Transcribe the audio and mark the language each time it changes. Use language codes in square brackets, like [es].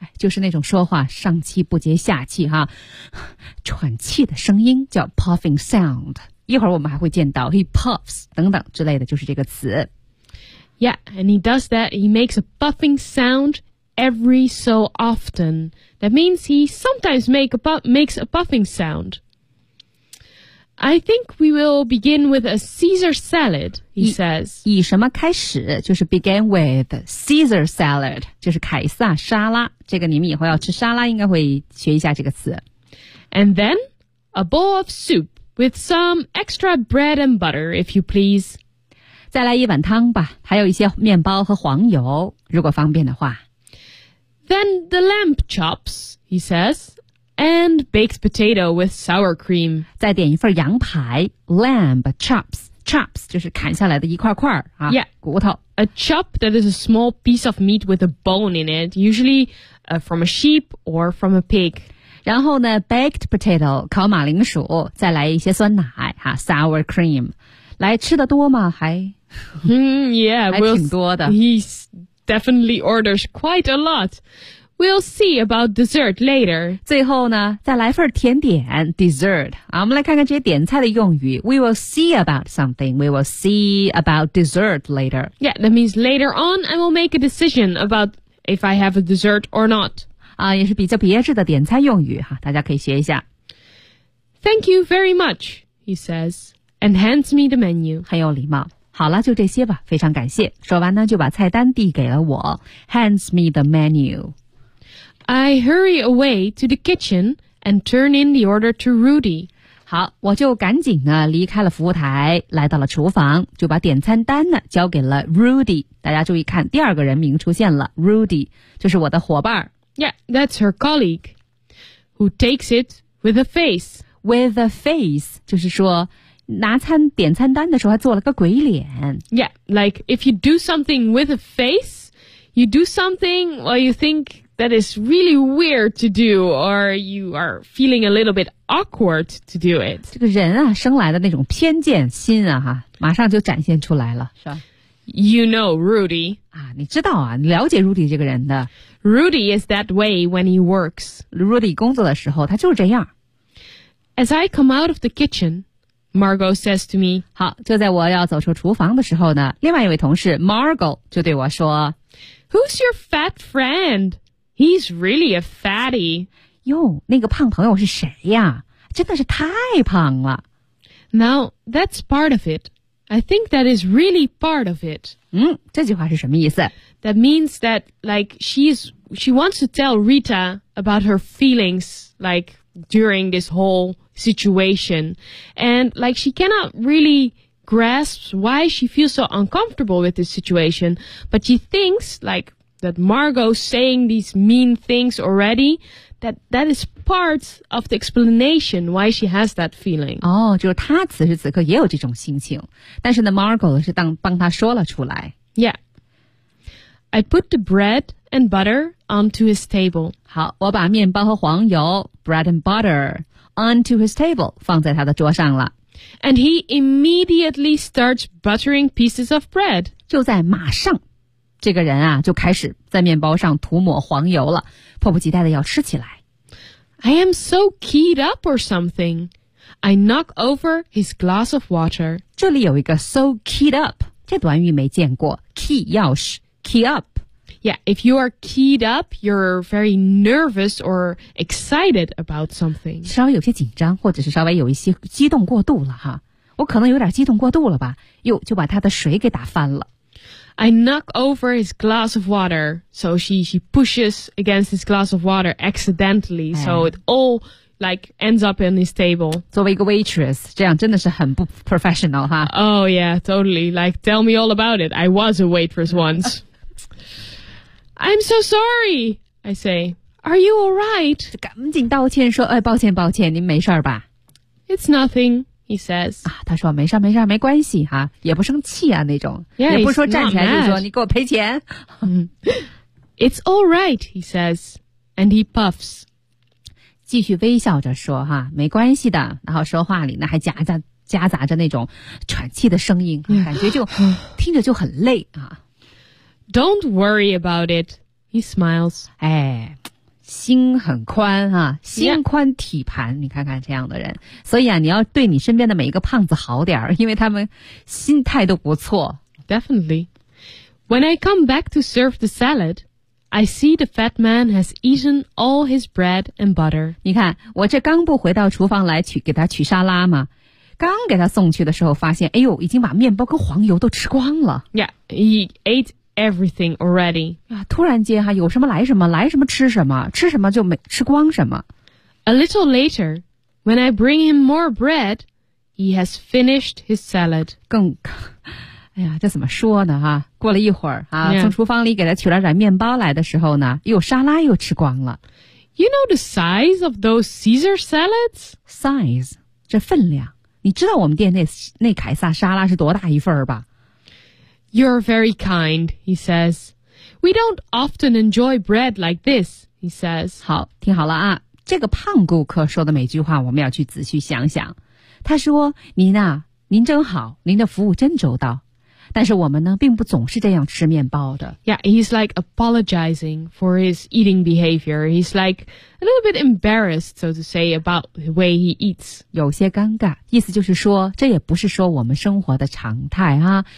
[zh] 就是那种说话上气不接下气哈，喘气的声音叫 [en] puffing sound. [zh] 一会儿我们还会见到 [en] he puffs [zh] 等等之类的就是这个词 [en] Yeah, and he does that. He makes a puffing sound every so often. That means he sometimes makes a puffing sound. I think we will begin with a Caesar salad, he says. [zh] 以什么开始就是 [en] begin with Caesar salad, [zh] 就是凯撒沙拉。这个你们以后要吃沙拉应该会学一下这个词。 [en] And then a bowl of soup. With some extra bread and butter, if you please. [zh] 再来一碗汤吧，还有一些面包和黄油，如果方便的话。 [en] Then the lamb chops, he says, and baked potato with sour cream. [zh] 再点一份羊排 , [en] lamb chops, [zh] chops 就是砍下来的一块块啊， yeah, 骨头。 [en] A chop that is a small piece of meat with a bone in it, usually, from a sheep or from a pig. [zh] 然后呢 [en] baked potato, [zh] 烤马铃薯再来一些酸奶哈 [en] sour cream. [zh] 来吃的多吗还、 yeah, 还挺多的。 [en] He's definitely orders quite a lot. We'll see about dessert later. [zh] 最后呢再来份甜点 dessert.、啊、我们来看看这些点菜的用语。 [en] We will see about something. We will see about dessert later. Yeah, that means later on I will make a decision about if I have a dessert or not. [zh] 也是比较别致的点餐用语哈，大家可以学一下。 [en] Thank you very much, he says, and hands me the menu. [zh] 很有礼貌。好了，就这些吧，非常感谢。说完呢，就把菜单递给了我 ， [en] hands me the menu. I hurry away to the kitchen and turn in the order to Rudy. [zh] 好，我就赶紧呢离开了服务台，来到了厨房，就把点餐单呢交给了 Rudy。大家注意看，第二个人名出现了 ，Rudy， 就是我的伙伴。 [en] Yeah, that's her colleague, who takes it with a face. With a face, [zh] 就是说拿餐点餐单的时候还做了个鬼脸。 [en] Yeah, like if you do something with a face, you do something while you think that is really weird to do, or you are feeling a little bit awkward to do it. [zh] 这个人啊，生来的那种偏见心啊，哈，马上就展现出来了，是吧？ [en] You know Rudy. [zh] 啊，你知道啊，你了解 Rudy 这个人的。 [en] Rudy is that way when he works. [zh] Rudy 工作的时候，他就是这样。 [en] As I come out of the kitchen, Margot says to me, [zh] 好，就在我要走出厨房的时候呢，另外一位同事 Margot 就对我说 [en] Who's your fat friend? He's really a fatty. [zh] 哟，那个胖朋友是谁呀？真的是太胖了。 [en] Now, that's part of it. I think that is really part of it. [zh] 嗯，这句话是什么意思？ [en] That means that, like, she wants to tell Rita about her feelings, like, during this whole situation. And, like, she cannot really grasp why she feels so uncomfortable with this situation. But she thinks, like, that Margot saying these mean things already... That is part of the explanation why she has that feeling. [zh] 哦，就是她此时此刻也有这种心情，但是呢 ，Margot 是帮她说了出来。 [en] Yeah, I put the bread and butter onto his table. [zh] 好，我把面包和黄油 [en] bread and butter onto his table [zh] 放在他的桌上了。 [en] And he immediately starts buttering pieces of bread. [zh] 就在马上。这个人啊，就开始在面包上涂抹黄油了，迫不及待的要吃起来。 [en] I am so keyed up or something. I knock over his glass of water. [zh] 这里有一个 [en] so keyed up， [zh] 这短语没见过。 Key 钥匙 ， [en] key up。 Yeah, if you are keyed up, you're very nervous or excited about something. [zh] 稍微有些紧张，或者是稍微有一些激动过度了哈。我可能有点激动过度了吧，又就把他的水给打翻了。 [en] I knock over his glass of water, so she pushes against his glass of water accidentally,、哎、so it all like ends up in his table. [zh] 作为一个 waitress, 这样真的是很不 professional, 哈 [en] Oh yeah, totally. Like, tell me all about it. I was a waitress once. I'm so sorry, I say. Are you all right? [zh] 赶紧道歉说，哎，抱歉抱歉，您没事吧？ [en] It's nothing. He says, [zh] 啊，他说没事没事没关系哈，也不生气啊那种， yeah, 也不说站起来就说你给我赔钱。 [en] It's all right, he says, and he puffs. [zh] 继续微笑着说哈，没关系的，然后说话里呢还夹杂着那种喘气的声音，感觉就听着就很累啊。 [en] Don't worry about it, he smiles. 哎。 [zh] 心很宽啊，心宽体盘、yeah. 你看看这样的人，所以啊你要对你身边的每一个胖子好点，因为他们心态都不错。 [en] Definitely. When I come back to serve the salad, I see the fat man has eaten all his bread and butter. [zh] 你看我这刚不回到厨房来给他取沙拉嘛，刚给他送去的时候发现，哎呦，已经把面包跟黄油都吃光了。 [en] Yeah, he ateEverything already. [zh] 突然间哈，有什么来什么，来什么吃什么，吃什么就没吃光什么。 [en] A little later, when I bring him more bread, he has finished his salad. [zh] 更，哎呀，这怎么说呢哈？过了一会儿啊， yeah. 从厨房里给他取了点面包来的时候呢，又沙拉又吃光了。 [en] You know the size of those Caesar salads? [zh] Size, 这分量，你知道我们店那凯撒沙拉是多大一份儿吧？ [en] You're very kind, he says. We don't often enjoy bread like this, he says. [zh] 好，听好了啊，这个胖顾客说的每句话我们要去仔细想想。他说，您啊，您真好，您的服务真周到。但是我们呢，并不总是这样吃面包的。 [en] Yeah, he's like apologizing for his eating behavior. He's like a little bit embarrassed, so to say, about the way he eats. [zh] 有些尴尬，意思就是说，这也不是说我们生活的常态啊。